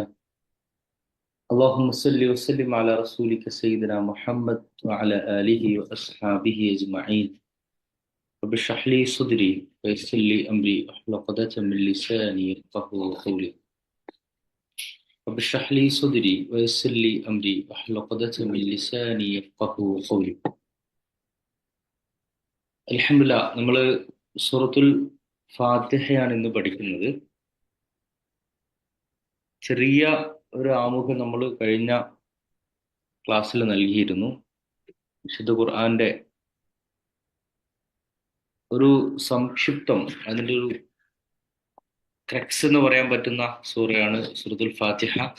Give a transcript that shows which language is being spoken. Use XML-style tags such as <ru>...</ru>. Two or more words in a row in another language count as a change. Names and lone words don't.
<ar>اللهم صل وسلم على رسولك سيدنا محمد وعلى آله وأصحابه أجمعين. رب اشرح لي صدري ويسر لي أمري واحلل عقدة من لساني يفقهوا قولي. رب اشرح لي صدري ويسر لي أمري واحلل عقدة من لساني يفقهوا قولي.</ar> <ml>അൽഹംദുലില്ലാ, നമ്മൾ സൂറത്തുൽ ഫാത്തിഹയാണ് ഇന്ന് പഠിക്കുന്നത്. ചെറിയ ഒരു ആമുഖം നമ്മൾ കഴിഞ്ഞ ക്ലാസ്സിൽ നൽകിയിരുന്നു. വിശുദ്ധ ഖുർആന്റെ ഒരു സംക്ഷിപ്തം, അതിൻ്റെ ഒരു ക്രക്സ് എന്ന് പറയാൻ പറ്റുന്ന സൂറയാണ് സൂറത്തുൽ ഫാത്തിഹ.</ml>